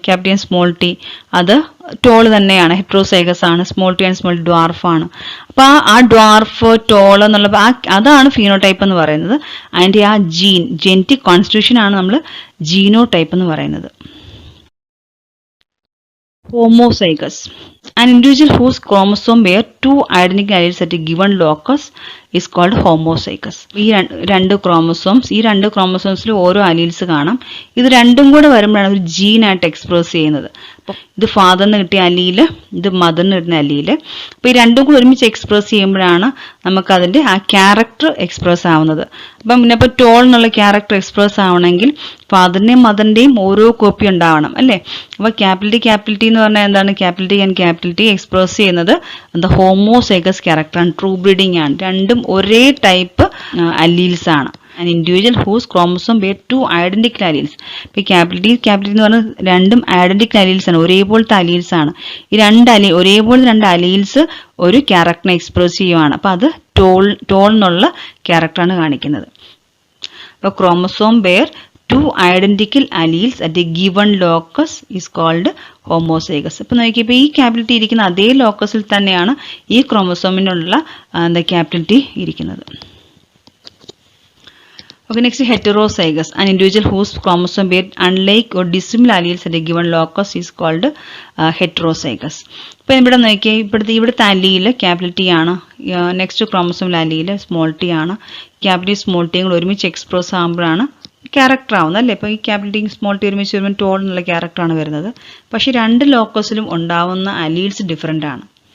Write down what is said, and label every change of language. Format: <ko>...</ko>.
<ml>Capital small T അത് toll തന്നെയാണ്, heterozygous ആണ്. Small T and small dwarf ആണ്. അപ്പൊ ആ ഡ്വാർഫ് ടോൾ എന്നുള്ള അതാണ് ഫീനോടൈപ്പ് എന്ന് പറയുന്നത്. അതിന്റെ ആ ജെനറ്റിക് കോൺസ്റ്റിറ്റ്യൂഷൻ ആണ് നമ്മൾ ജീനോടൈപ്പ് എന്ന് പറയുന്നത്. Homozygous.</ml> <en>An individual whose chromosome bear two identical alleles at a given locus is called homozygous.</en> <ml>ഈ രണ്ട് ക്രോമസോംസിൽ ഓരോ അലീൽസ് കാണാം. ഇത് രണ്ടും കൂടെ വരുമ്പോഴാണ് ഒരു ജീനായിട്ട് എക്സ്പ്രസ് ചെയ്യുന്നത്. അപ്പോൾ ഇത് ഫാദറിന് കിട്ടിയ അലീല്, ഇത് മദറിന് കിട്ടുന്ന അലീല്. അപ്പോൾ ഈ രണ്ടും കൂടെ ഒരുമിച്ച് എക്സ്പ്രസ് ചെയ്യുമ്പോഴാണ് നമുക്കതിൻ്റെ ആ ക്യാരക്ടർ എക്സ്പ്രസ് ആവുന്നത്. അപ്പം പിന്നെ ഇപ്പോൾ ടോൾ എന്നുള്ള ക്യാരക്ടർ എക്സ്പ്രസ് ആവണമെങ്കിൽ ഫാദറിന്റെയും മദറിന്റെയും ഓരോ കോപ്പി ഉണ്ടാവണം അല്ലേ. അപ്പോൾ ക്യാപിറ്റൽ ടി എന്ന് പറഞ്ഞാൽ എന്താണ്? Capital T and capital T express ചെയ്യുന്നത് എന്താ? ഹോമോസൈഗസ് ക്യാരക്ടറാണ്, ട്രൂ ബ്രീഡിംഗ് ആണ്. രണ്ടും ഒരേ ടൈപ്പ് അലീൽസ് ആണ്.</ml> <en>An individual whose chromosome bear two identical alleles.</en> <ml>ഇപ്പോൾ ക്യാപിറ്റൽ എന്ന് പറഞ്ഞാൽ രണ്ടും ഐഡന്റിക്കൽ അലീൽസ് ആണ്, ഒരേപോലത്തെ അലീൽസ് ആണ്. ഈ ഒരേപോലത്തെ രണ്ട് അലീൽസ് ഒരു ക്യാരക്ടറിനെ എക്സ്പ്രസ് ചെയ്യുവാണ്. അപ്പോൾ അത് ടോൾ എന്നുള്ള ക്യാരക്ടറാണ് കാണിക്കുന്നത്. അപ്പോൾ</ml> <en>Chromosome bear two identical alleles at a given locus is called homozygous.</en> <ml>അപ്പോൾ നോക്കിയപ്പോൾ ഈ ക്യാപിറ്റൽ ടി ഇരിക്കുന്ന അതേ ലോക്കസിൽ തന്നെയാണ് ഈ ക്രോമസോമിനുള്ള ക്യാപിറ്റൽ ടി ഇരിക്കുന്നത്.</ml> <en>Okay, next heterozygous. An individual whose chromosome bear unlike or dissimilar alleles at a given locus is called heterozygous.</en> <ml>ഇപ്പോൾ ഇവിടെ നോക്കിയാൽ ഇവിടുത്തെ അലീല് ക്യാപിറ്റൽ ടി ആണ്, നെക്സ്റ്റ് ക്രോമസോമിലെ അലീല് സ്മോൾ ടി ആണ്. ക്യാപിറ്റൽ സ്മോൾ ടിയും കൂടെ ഒരുമിച്ച് എക്സ്പ്രസ് ആകുമ്പോഴാണ് ക്യാരക്ടർ ആവുന്നത് അല്ലേ. ഇപ്പോൾ ഈ ക്യാപിറ്റൽ ടിയും സ്മോൾ ടി ഒരുമിച്ച് വരുമ്പോൾ ടോൾ എന്നുള്ള ക്യാരക്ടറാണ് വരുന്നത്. പക്ഷേ രണ്ട് ലോക്കസിലും ഉണ്ടാവുന്ന അലീൽസ് ഡിഫറെൻ്റ് ആണ്.</ml>